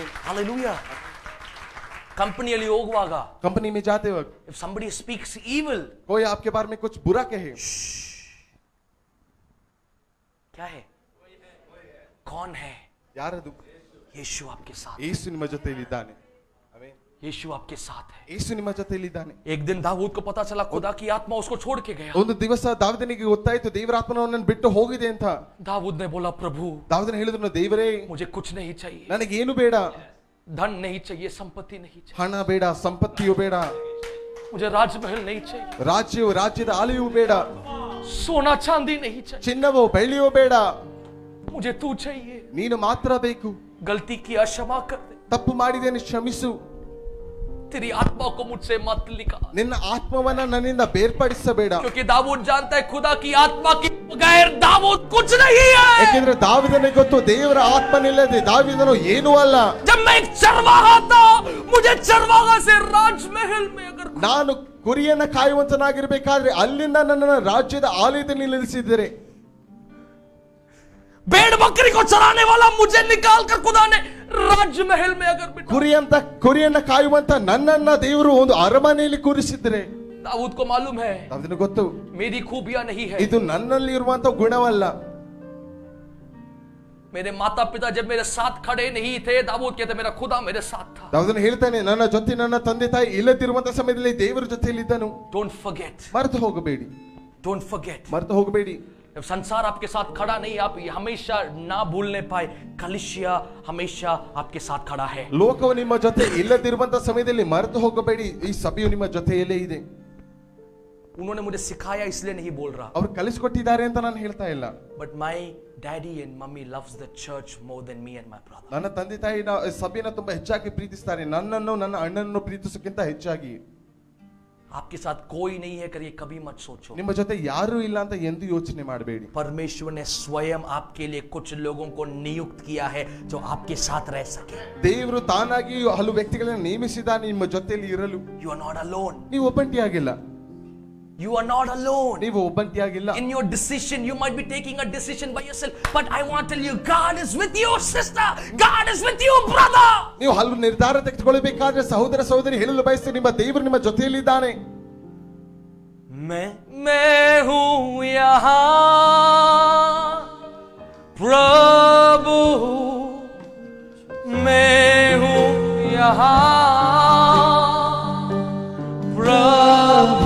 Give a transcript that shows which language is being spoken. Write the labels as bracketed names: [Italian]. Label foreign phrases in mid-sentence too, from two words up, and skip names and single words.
[Kannada] हालेलुया। कंपनिಯಲ್ಲಿ ಹೋಗುವಾಗ, [Hindi] कंपनी में जाते वक्त [English] if somebody speaks evil, [Hindi] कोई आपके बारे में कुछ बुरा कहे, क्या है, कौन है, [Kannada] ಯಾರದು, [Hindi] यीशु आपके साथ, [Kannada] ಯೇಸು ನಿಮ್ಮ ಜೊತೆಯಲ್ಲಿದ್ದಾನೆ, ಆಮೆನ್, [Hindi] यीशु आपके साथ है। [Kannada] ಯೇಸು ನಿಮ್ಮ ಜೊತೆಯಲ್ಲಿದ್ದಾನೆ। [Hindi] एक दिन दाऊद को पता चला खुदा की आत्मा उसको छोड़ के गया। [Kannada] ಒಂದು ದಿವಸ ದಾವೀದನಿಗೆ ಗೊತ್ತಾಯಿತು ದೇವರ ಆತ್ಮನು ಅವನನ್ನು ಬಿಟ್ಟು ಹೋಗಿದೆ ಅಂತ। [Hindi] दाऊद ने बोला प्रभु, [Kannada] ದಾವೀದನು ಹೇಳಿದನು, ದೇವರೇ [Hindi] मुझे कुछ नहीं चाहिए, [Kannada] ನನಗೆ ಏನು ಬೇಡ, [Hindi] धन नहीं चाहिए, संपत्ति नहीं चाहिए, [Kannada] ಹಣ ಬೇಡ, ಸಂಪತ್ತಿಯು ಬೇಡ, [Hindi] मुझे राजमहल नहीं चाहिए, [Kannada] ರಾಜ್ಯದ ಆಲಯವೂ ಬೇಡ, [Hindi] सोना चांदी नहीं चाहिए, [Kannada] ಚಿನ್ನವೋ ಬೆಳ್ಳಿಯೋ ಬೇಡ, [Hindi] मुझे तू चाहिए, [Kannada] ನೀನು ಮಾತ್ರ ಬೇಕು। [Hindi] गलती किया क्षमा कर दे, [Kannada] ತಪ್ಪು ಮಾಡಿದ್ದೇನೆ ಕ್ಷಮಿಸು, [Hindi] तेरी आत्मा को मुझसे मत निकाल, [Kannada] ನಿನ್ನ ಆತ್ಮವನ್ನ ನನ್ನಿಂದ ಬೇರ್ಪಡಿಸಬೇಡ। [Hindi] क्योंकि दाऊद जानता है खुदा की आत्मा के बगैर दाऊद कुछ नहीं है। [Kannada] ಯಾಕೆಂದ್ರೆ ದಾವೀದನಿಗೆ ಗೊತ್ತು ದೇವರ ಆತ್ಮನಿಲ್ಲದೆ ದಾವೀದನು ಏನೂ ಅಲ್ಲ। [Hindi] जब मैं एक चरवाहा था, मुझे चरवाहा से राजमहल में अगर [Kannada] ನಾನು ಕುರಿಯನ್ನ ಕಾಯುವಂತನಾಗಿರ್ಬೇಕಾದ್ರೆ ಅಲ್ಲಿಂದ ನನ್ನನ್ನು ರಾಜ್ಯದ ಆಲಯದಲ್ಲಿ ನಿಲ್ಲಿಸಿದರೆ, [Hindi] भेड़ बकरी को चराने वाला मुझे निकाल कर खुदा ने राजमहल में अगर बिठा, [Kannada] ಕುರಿಯನ್ನ ಕಾಯುವಂತ ನನ್ನನ್ನ ದೇವರು ಒಂದು ಅರಮನೆಯಲ್ಲಿ ಕೂರಿಸಿದ್ರೆ, [Hindi] दाऊद को मालूम है [Kannada] ಅದನ್ನು ಗೊತ್ತು [Hindi] मेरी खूबियां नहीं है, [Kannada] ಇದು ನನ್ನಲ್ಲಿ ಇರುವಂತ ಗುಣವಲ್ಲ। [Hindi] मेरे माता पिता जब मेरे साथ खड़े नहीं थे, दाऊद कहते मेरा खुदा मेरे साथ था। [Kannada] ದಾವೀದನು ಹೇಳ್ತಾನೆ, ನನ್ನ ಜೊತೆ ನನ್ನ ತಂದೆ ತಾಯಿ ಇಲ್ಲದಿರುವಂತ ಸಮಯದಲ್ಲಿ ದೇವರ ಜೊತೆಯಲ್ಲಿದ್ದನು। [English] Don't forget, [Kannada] ಮರೆತು ಹೋಗಬೇಡಿ, [English] don't forget, [Kannada] ಮರೆತು ಹೋಗಬೇಡಿ। [Hindi] जब संसार आपके साथ खड़ा नहीं, आप ये हमेशा ना भूलने पाए, कलीसिया हमेशा आपके साथ खड़ा है। [Kannada] ಲೋಕವು ನಿಮ್ಮ ಜೊತೆ ಇಲ್ಲದಿರುವಂತ ಸಮಯದಲ್ಲಿ ಮರೆತು ಹೋಗಬೇಡಿ, ಈ ಸಭೆಯು ನಿಮ್ಮ ಜೊತೆಯಲ್ಲೇ ಇದೆ। [Hindi] उन्होंने मुझे सिखाया इसलिए नहीं बोल रहा, [Kannada] ಅವರು ಕಲಿಸಿಕೊಟ್ಟಿದ್ದಾರೆ ಅಂತ ನಾನು ಹೇಳ್ತಾ ಇಲ್ಲ, [English] but my daddy and mummy loves the church more than me and my brother. [Kannada] ನನ್ನ ತಂದೆ ತಾಯಿ ಸಭೆಯನ್ನು ತುಂಬಾ ಹೆಚ್ಚಾಗಿ ಪ್ರೀತಿಸ್ತಾರೆ, ನನ್ನನ್ನು ನನ್ನ ಅಣ್ಣನನ್ನು ಪ್ರೀತಿಸೋಕ್ಕಿಂತ ಹೆಚ್ಚಾಗಿ। [Hindi] आपके साथ कोई नहीं है करिए कभी मत सोचो, [Kannada] ನಿಮ್ಮ ಜೊತೆ ಯಾರು ಇಲ್ಲ ಅಂತ ಎಂದು ಯೋಚನೆ ಮಾಡಬೇಡಿ। [Hindi] परमेश्वर ने स्वयं आपके लिए कुछ लोगों को नियुक्त किया है जो आपके साथ रह सके। [Kannada] ದೇವರು ತಾನಾಗಿ ಹಲವು ವ್ಯಕ್ತಿಗಳನ್ನು ನೇಮಿಸಿದ್ದಾನೆ ನಿಮ್ಮ ಜೊತೆಯಲ್ಲಿ ಇರಲು। [English] You are not alone, [Kannada] ನೀವು ಒಬ್ಬಂಟಿಯಾಗಿಲ್ಲ, [English] you are not alone. [Kannada] ನೀವು ಒಬ್ಬಂಟಿಯಾಗಿಲ್ಲ। [English] In your decision, you might be taking a decision by yourself, but I want to tell you, God is with you, sister. God is with you, brother. [Kannada] ನೀವು ಹಲವು ನಿರ್ಧಾರ ತೆಗೆದುಕೊಳ್ಳಬೇಕಾದ್ರೆ ಸಹೋದರ ಸಹೋದರಿ ಹೇಳಲು ಬಯಸ್ತೀನಿ, ನಿಮ್ಮ ದೇವರು ನಿಮ್ಮ ಜೊತೆಯಲ್ಲಿದ್ದಾನೆ। [Hindi] मैं हूँ यहाँ प्रभु, मैं हूँ यहाँ प्रभु।